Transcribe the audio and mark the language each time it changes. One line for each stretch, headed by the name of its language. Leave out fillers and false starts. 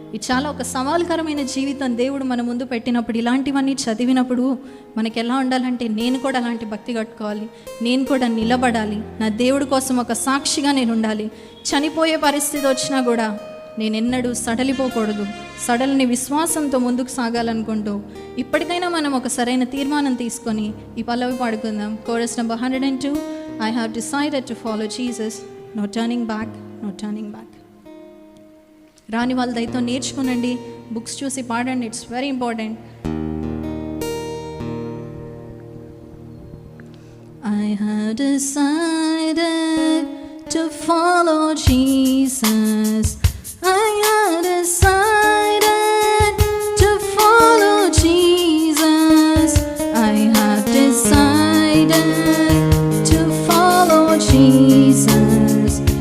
Telugu: ఇది చాలా ఒక సవాల్కరమైన జీవితం దేవుడు మన ముందు పెట్టినప్పుడు, ఇలాంటివన్నీ చదివినప్పుడు మనకి ఎలా ఉండాలంటే, నేను కూడా అలాంటి భక్తి కట్టుకోవాలి, నేను కూడా నిలబడాలి, నా దేవుడి కోసం ఒక సాక్షిగా నేను ఉండాలి. చనిపోయే పరిస్థితి వచ్చినా కూడా నేను ఎన్నడూ సడలిపోకూడదు, సడలిని విశ్వాసంతో ముందుకు సాగాలనుకుంటూ ఇప్పటికైనా మనం ఒక సరైన తీర్మానం తీసుకొని ఈ పల్లవి పాడుకుందాం. Chorus number 102.
English: I have decided to follow Jesus, no turning back, no turning back.
Telugu: రాని వాళ్ళ దయతో నేర్చుకునండి, బుక్స్ చూసి పాడండి,
English: It's very important. I have decided to follow Jesus. I have decided to follow Jesus. I have decided to follow Jesus.